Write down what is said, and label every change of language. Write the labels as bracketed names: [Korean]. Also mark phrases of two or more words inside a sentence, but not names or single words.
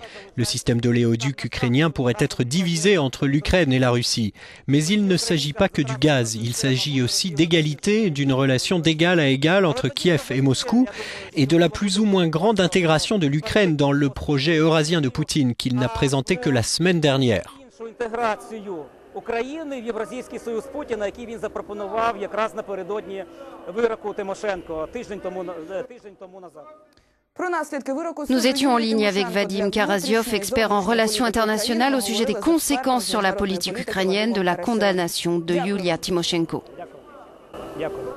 [French] Le système d'oléoduc ukrainien pourrait être divisé entre l'Ukraine et la Russie. Mais il ne s'agit pas que du gaz, il s'agit aussi d'égalité, d'une relation d'égal à égal entre Kiev et Moscou, et de la plus ou moins grande intégration de l'Ukraine dans le projet eurasien de Poutine qu'il n'a présenté que la semaine dernière. [Ukrainian] України в Євразійський Союз Путіна, який він запропонував якраз напередодні вироку Тимошенко тиждень тому назад. [French] Nous étions en ligne avec Vadim Karasyov, expert en relations internationales au sujet des conséquences sur la politique ukrainienne de la condamnation de Yulia Tymoshenko. [Ukrainian] Дякую.